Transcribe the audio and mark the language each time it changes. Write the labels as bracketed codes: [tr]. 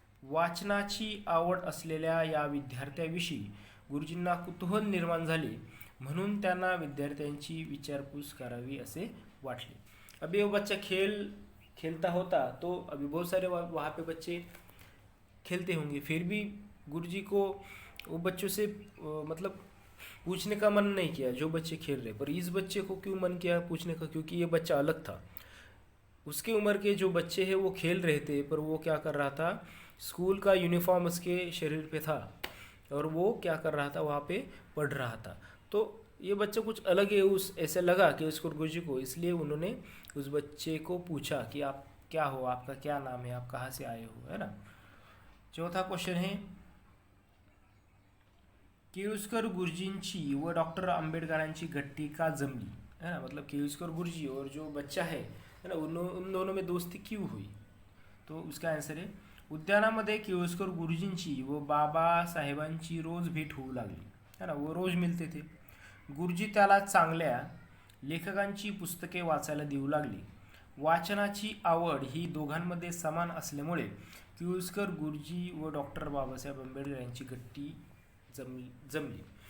[mr] वाचनाची आवड असलेल्या या विद्यार्थ्याविषयी गुरुजींना कुतूहल निर्माण झाले, म्हणून त्यांना विद्यार्थ्यांची विचारपूस करावी असे वाटले। [hi] अभी वो बच्चा खेलता होता, तो अभी बहुत सारे वहाँ पे बच्चे खेलते होंगे, फिर भी गुरुजी को वो बच्चों से मतलब पूछने का मन नहीं किया, जो बच्चे खेल रहे। पर इस बच्चे को क्यों मन किया पूछने का, क्योंकि ये बच्चा अलग था। उसके उम्र के जो बच्चे हैं वो खेल रहे थे, पर वो क्या कर रहा था, स्कूल का यूनिफॉर्म उसके शरीर पे था और वो क्या कर रहा था, वहाँ पे पढ़ रहा था। तो ये बच्चा कुछ अलग है, उस ऐसे लगा कि उसको गुरुजी को, इसलिए उन्होंने उस बच्चे को पूछा कि आप क्या हो, आपका क्या नाम है, आप कहाँ से आए हो, है ना। चौथा क्वेश्चन है [mr] केळुस्कर गुरुजींची व डॉक्टर आंबेडकरांची गट्टी का जमली, है ना। [hi] मतलब केळुस्कर गुरुजी और जो बच्चा है ना, उन दोनों में दोस्ती क्यों हुई, तो उसका आंसर है [mr] उद्यानामध्ये केळुस्कर गुरुजींची व बाबासाहेबांची रोज भेट होऊ लागली, [hi] है ना, वो रोज मिलते थे। [mr] गुरुजी त्याला चांगल्या लेखकांची पुस्तके वाचायला देऊ लागली। वाचनाची आवड ही दोघांमध्ये समान असल्यामुळे केळुस्कर गुरुजी व डॉक्टर बाबासाहेब आंबेडकर यांची गट्टी जमली।